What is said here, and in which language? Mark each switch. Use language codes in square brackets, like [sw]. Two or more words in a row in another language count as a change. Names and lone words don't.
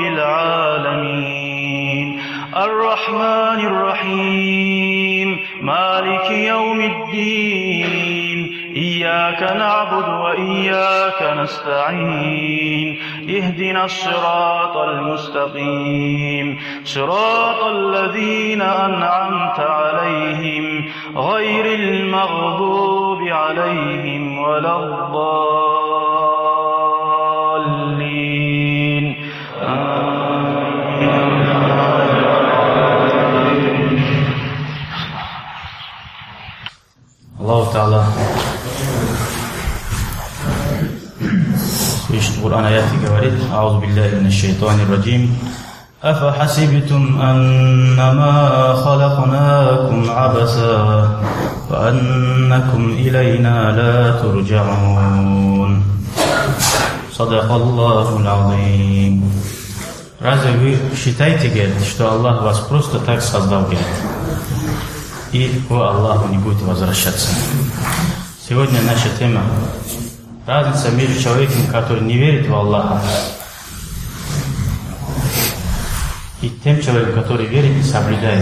[ar] العالمين الرحمن الرحيم مالك يوم الدين إياك نعبد وإياك نستعين اهدنا الصراط المستقيم صراط الذين أنعمت عليهم غير المغضوب عليهم ولا الضالين [ru] Allah Teala в Коране аяте говорит: [ar] «أعوذ بالله من الشيطان الرجيم. أفحسبتم أنما خلقناكم عبثا وأنكم إلينا لا ترجعون. صدق الله العظيم». [ru] Разве вы считаете, говорит, что Аллах вас просто так создал, говорит, и к Аллаху не будете возвращаться? Сегодня наша тема — разница между человеком, который не верит в Аллаха, и тем человеком, который верит и соблюдает.